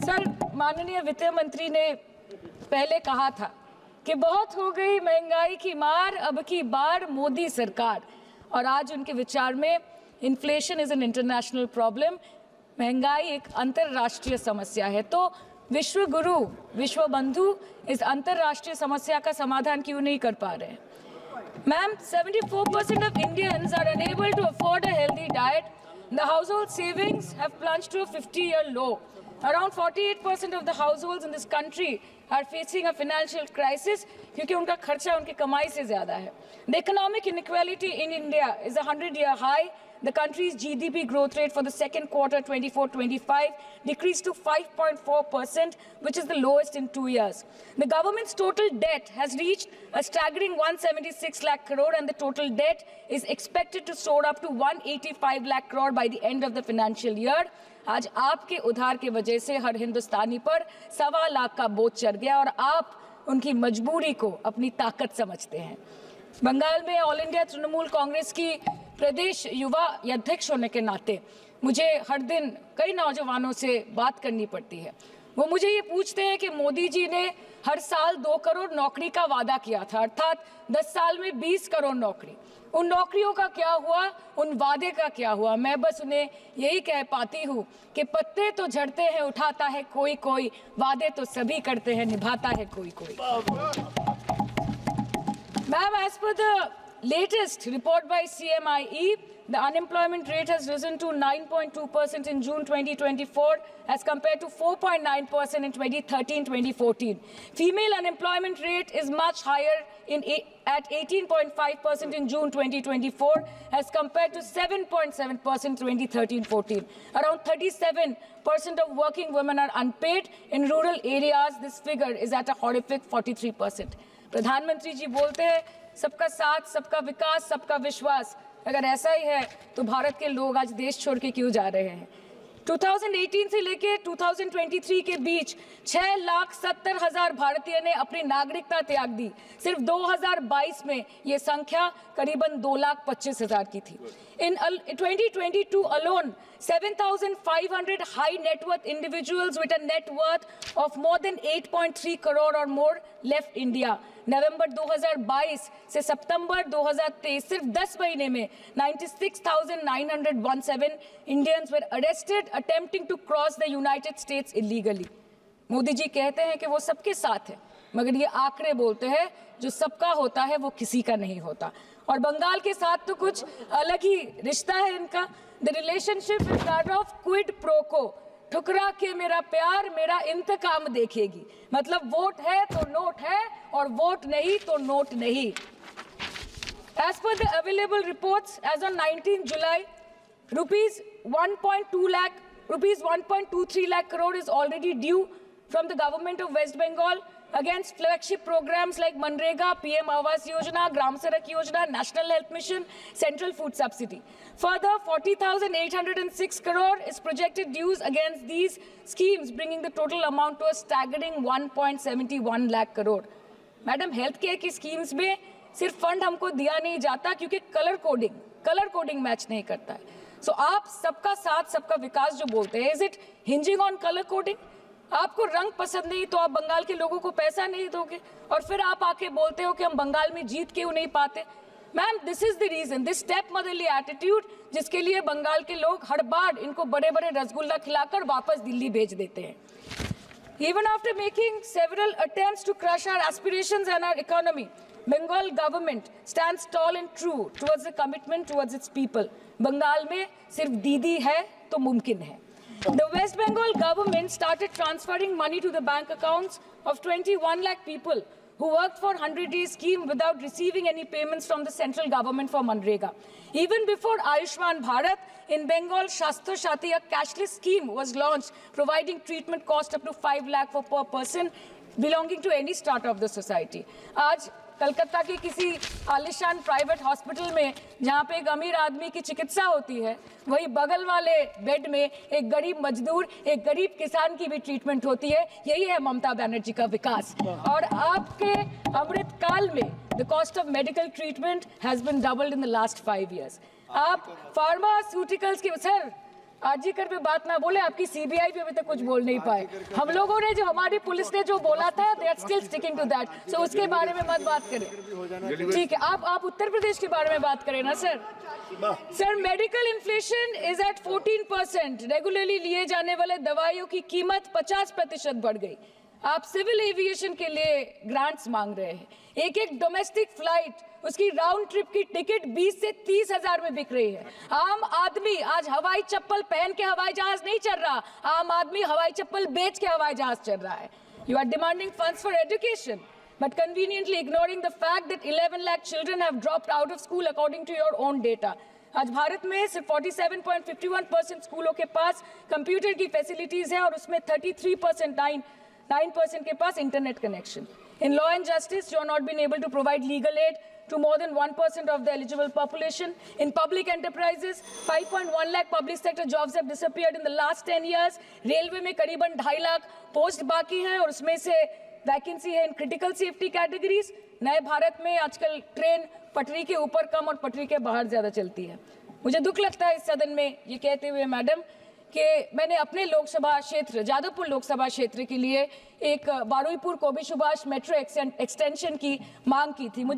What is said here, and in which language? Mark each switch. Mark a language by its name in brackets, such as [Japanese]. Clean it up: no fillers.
[Hindi] Sir, माननीय वित्त मंत्री ने पहले कहा था कि बहुत हो गई महंगाई की मार, अब की बार मोदी सरकार, और आज उनके विचार में [English] inflation is an international problem, [Hindi] महंगाई एक अंतरराष्ट्रीय समस्या है। तो विश्व गुरु विश्व बंधु इस अंतरराष्ट्रीय समस्या का समाधान क्यों नहीं कर पा रहे हैं? [English] Ma'am, 74% of Indians are unable to afford a healthy diet. The household savings have plunged to a 50-year low. Around 48% of the households in this country are facing a financial crisis [Hindi] क्योंकि उनका खर्चा उनकी कमाई से ज्यादा है। [English] The economic inequality in India is a 100-year high. The country's GDP growth rate for the second quarter 24-25 decreased to 5.4%, which is the lowest in 2 years. The government's total debt has reached a staggering 176 lakh crore, and the total debt is expected to soar up to 185 lakh crore by the end of the financial year. [Hindi] आज आपके उधार की वजह से हर हिंदुस्तानी पर 1.25 लाख का बोझ चढ़ गया और आप उनकी मजबूरी को अपनी ताकत समझते हैं। बंगाल में ऑल इंडिया तृणमूल कांग्रेस की प्रदेश युवा अध्यक्ष होने के नाते मुझे हर दिन कई नौजवानों से बात करनी पड़ती है। वो मुझे ये पूछते हैं कि मोदी जी ने हर साल 2 करोड़ नौकरी का वादा किया था, अर्थात 10 साल में 20 करोड़ नौकरी। उन नौकरियों का क्या हुआ? उन वादे का क्या हुआ? मैं बस उन्हें यही कह पाती हूँ कि पत्ते तो झड़ते हैं उठाता है कोई कोई, वादे तो सभी करते हैं निभाता है कोई कोई। [English] Ma'am, as per the latest report by CMIE, the unemployment rate has risen to 9.2% in June 2024 as compared to 4.9% in 2013-2014. Female unemployment rate is much higher at 18.5% in June 2024 as compared to 7.7% 2013-14. Around 37% of working women are unpaid. In rural areas, this figure is at a horrific 43%. [Hindi] प्रधानमंत्री जी बोलते हैं सबका साथ, सबका विकास, सबका विश्वास। अगर ऐसा ही है तो भारत के लोग आज देश छोड़ के क्यों जा रहे हैं? 2018 से लेके 2023 के बीच 6,70,000 भारतीय ने अपनी नागरिकता त्याग दी। सिर्फ 2022 में ये संख्या करीबन 2,25,000 की थी। [English] In 2022 alone, 7,500 high net worth individuals with a net worth of more than 8.3 crore or more left India. [Hindi] नवंबर 2022 से सितंबर 2023 सिर्फ 10 महीने में [English] 96,917 Indians were arrested attempting to cross the United States illegally. [Hindi] Modi ji कहते हैं कि वो सबके साथ है, मगर ये आंकड़े बोलते हैं जो सबका होता है वो किसी का नहीं होता। और बंगाल के साथ तो कुछ अलग ही रिश्ता है इनका। [English] The relationship is that of quid pro quo. [Hindi] ठुकरा के मेरा प्यार मेरा इंतकाम देखेगी। मतलब वोट है तो नोट है और वोट नहीं तो नोट नहीं। [English] As per the available reports, as on 19 July, rupees 1.23 lakh crore is already due from the government of West Bengal against flagship programs like Manrega, PM Awas Yojana, Gram Sadak Yojana, National Health Mission, Central Food Subsidy. Further, 40,806 crore is projected dues against these schemes, bringing the total amount to a staggering 1.71 lakh crore. [Hindi] Madam, health care की schemes में सिर्फ fund हमको दिया नहीं जाता क्योंकि colour coding match नहीं करता है। सो आप सबका साथ सबका विकास जो बोलते हैं, [English] Is it hinging on colour coding? [Hindi] आपको रंग पसंद नहीं तो आप बंगाल के लोगों को पैसा नहीं दोगे और फिर आप आके बोलते हो कि हम बंगाल में जीत क्यों नहीं पाते। Ma'am, [English] this is the reason, this step motherly attitude, [Hindi] जिसके लिए बंगाल के लोग हर बार इनको बड़े बड़े रसगुल्ला खिलाकर वापस दिल्ली भेज देते हैं। [English] Even after making several attempts to crush our aspirations and our economy, Bengal government stands tall and true towards the commitment towards its people. [Hindi] Bengal में सिर्फ दीदी है तो मुमकिन है। [English] The West Bengal government started transferring money to the bank accounts of 21 lakh people who worked for 100-day scheme without receiving any payments from the central government for Manrega. Even before Ayushman Bharat, in Bengal, Shastra Shati, a cashless scheme was launched, providing treatment cost up to 5 lakh for per person belonging to any strata of the society. [Hindi] आज कलकत्ता के किसी आलिशान private hospital में जहाँ पे एक अमीर आदमी की चिकित्सा होती है, वही बगल वाले बेड में एक गरीब मजदूर, एक गरीब किसान की भी ट्रीटमेंट होती है। यही है ममता बनर्जी का विकास। और आपके अमृत काल में [English] The cost of medical treatment has been doubled in the last 5 years। [Hindi] आप फार्मास्यूटिकल्स की, सर आरजीकर पे बात ना बोले, आपकी सीबीआई पे अभी तक कुछ बोल नहीं पाए। हम लोगों ने जो, हमारी पुलिस ने जो बोला था, [English] They are still sticking to that. [Hindi] सो उसके बारे में मत बात करें, ठीक है? आप उत्तर प्रदेश के बारे में बात करें ना sir. Sir, [English] Medical inflation is at 14%। [Hindi] Regularly लिए जाने वाले दवाइयों की कीमत 50% बढ़ गई। आप सिविल एविएशन के लिए ग्रांट्स मांग रहे हैं। एक डोमेस्टिक फ्लाइट, उसकी राउंड ट्रिप की टिकट 20 से 30 हजार में बिक रही है। आम आदमी आज हवाई चप्पल पहन के हवाई जहाज नहीं चल रहा, आम आदमी हवाई चप्पल बेच के हवाई जहाज चल रहा है। [English] You are demanding funds for education but conveniently ignoring the fact that 11 lakh children have dropped out of school according to your own data. [Hindi] आज भारत में सिर्फ 47.51% स्कूलों के पास कंप्यूटर की फैसिलिटीज है और उसमें 33% के पास internet connection. [English] In law and justice, you are not been able to provide legal aid to more than 1% of the eligible population. In public enterprises, 5.1 lakh public sector jobs have disappeared in the last 10 years. [Hindi] Railway में करीबन 2.5 lakh post बाकी हैं और उसमें से vacancy है [English] In critical safety categories. [Hindi] नए भारत में आजकल ट्रेन पटरी के ऊपर कम और पटरी के बाहर ज़्यादा चलती है। मुझे दुख लगता है इस सदन में ये कहते हुए मैडम कि मैंने अपने लोकसभा क्षेत्र जादवपुर लोकसभा क्षेत्र के लिए एक बारुईपुर कोबी सुभाष मेट्रो एक्सटेंशन की मांग की थी।